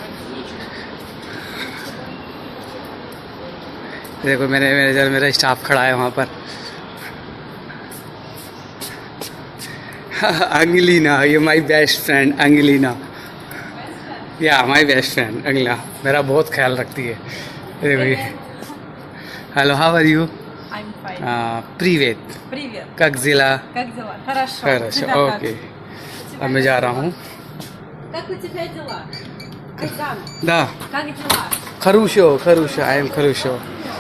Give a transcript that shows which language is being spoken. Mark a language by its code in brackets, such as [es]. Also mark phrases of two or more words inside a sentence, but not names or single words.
[hi] देखो मेरा स्टाफ खड़ा है वहाँ पर। अंगलीना, ये [en] my best friend [hi] अंगलीना, या [en] my best friend [hi] अंगला मेरा बहुत ख्याल रखती है। [en] हेलो, How are you? [ru] Привет. Привет. Как дела? Как дела? Хорошо. Хорошо, Тебя как? окей. [hi] अब मैं जा रहा हूँ। [ru] Как у тебя дела? Айзан, Да, как дела? Хорошо, [en] I am [ru] хорошо.